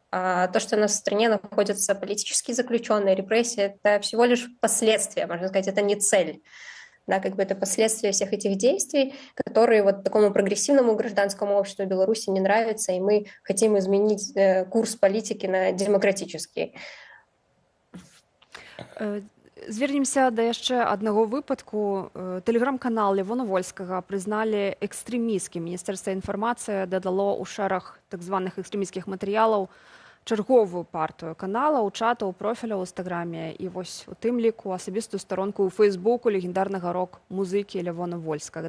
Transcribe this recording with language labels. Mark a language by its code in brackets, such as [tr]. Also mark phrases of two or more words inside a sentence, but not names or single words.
[ru] А то, что у нас в стране находятся политические заключенные, репрессии, это всего лишь последствия, можно сказать, это не цель. Да, как бы это последствия всех этих действий, которые вот такому прогрессивному гражданскому обществу Беларуси не нравятся, и мы хотим изменить курс политики на демократический. [be] Звернемся да яшчэ аднаго выпадку. Тэлеграм-канал Левона Вольскага прызналі экстрэмісцкім. Міністэрства інфармацыі дадало ў шэраг так званых экстрэмісцкіх матэрыялаў чарговую партію каналаў, чатаў, профіляў у Інстаграме і вось у тым ліку асабістую старонку ў Фейсбуку легендарнага рок-музыкі Левона Вольскага.